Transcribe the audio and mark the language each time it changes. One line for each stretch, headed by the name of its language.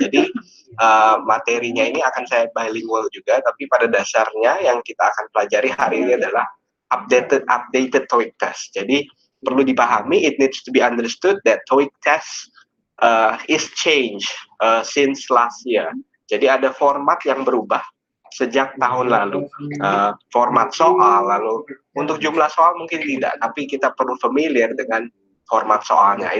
Indonesian: Jadi materinya ini akan saya bilingual juga, tapi pada dasarnya yang kita akan pelajari hari ini adalah updated TOEIC test. Jadi perlu dipahami,
English: it needs to be understood that TOEIC test is changed since last year.
Indonesian: Jadi ada format yang berubah sejak tahun lalu. Format soal, lalu untuk jumlah soal mungkin tidak, tapi kita perlu familiar dengan format soalnya.